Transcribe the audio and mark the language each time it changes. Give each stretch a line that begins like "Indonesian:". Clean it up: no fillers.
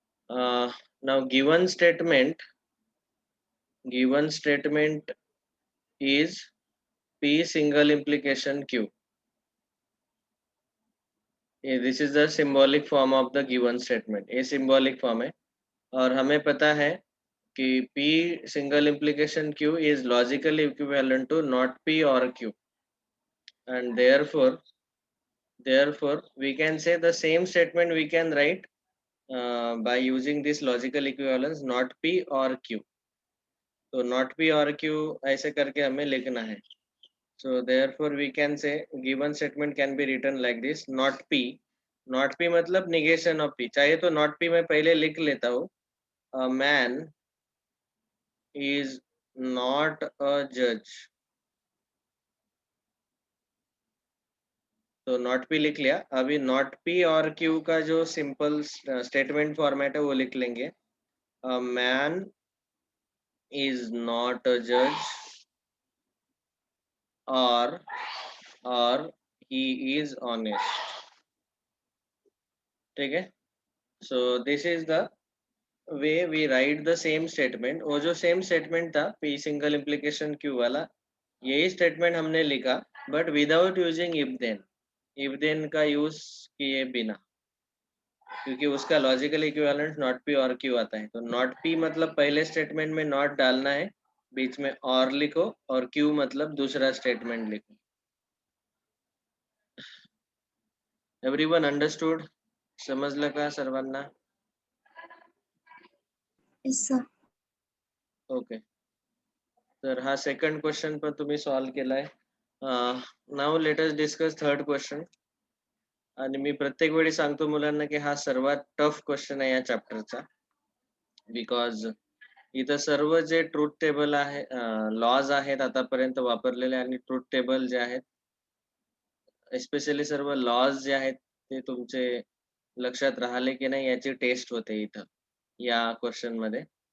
English: Now given statement is P single implication Q. This is the symbolic form of the given statement.
Hindi: ये symbolic form है और हमें पता है कि
English: P single implication Q is logically equivalent to not P or Q, and therefore we can say the same statement we can write by using this logical equivalence not P or Q.
Hindi: तो not P or Q ऐसे करके हमें लिखना है।
English: So therefore we can say given statement can be written like this, not P।
Hindi: not P मतलब negation of P। चाहे तो not P मैं पहले लिख लेता हूँ,
English: a man is not a judge।
Hindi: तो not P लिख लिया। अभी not P और Q का जो सिंपल स्टेटमेंट फॉर्मेट है वो लिख लेंगे,
English: a man is not a judge or he is honest।
Hindi: ठीक है।
English: so this is the way we write the same statement.
Hindi: वो जो सेम स्टेटमेंट था पी सिंगल इम्प्लीकेशन क्यू वाला, यही स्टेटमेंट हमने लिखा,
English: but without using if then
Hindi: का यूज किए बिना, क्योंकि उसका लॉजिकल इक्विवेलेंट नॉट पी और क्यू आता है। तो नॉट पी मतलब पहले स्टेटमेंट में नॉट डालना है, बीच में और लिखो, और क्यू मतलब दूसरा स्टेटमेंट लिखो।
English: Everyone understood?
Marathi: समजलं का सर्वांना?
English: Yes, sir. Okay.
Marathi: तर हा सेकंड क्वेश्चन पण तुम्ही सॉल्व केलाय।
English: Now let us discuss third question.
Marathi: आणि मी प्रत्येक वेळी सांगतो मुलांना की हा सर्वात टफ क्वेश्चन आहे या चॅप्टरचा, बिकॉज इथं सर्व जे ट्रूथ टेबल आहे, लॉज आहेत आतापर्यंत वापरलेले, आणि ट्रूथ टेबल जे आहेत, एस्पेशली सर्व लॉज जे आहेत ते तुमचे लक्षात राहिले की नाही याची टेस्ट होते इथं या क्वेश्चन मध्ये।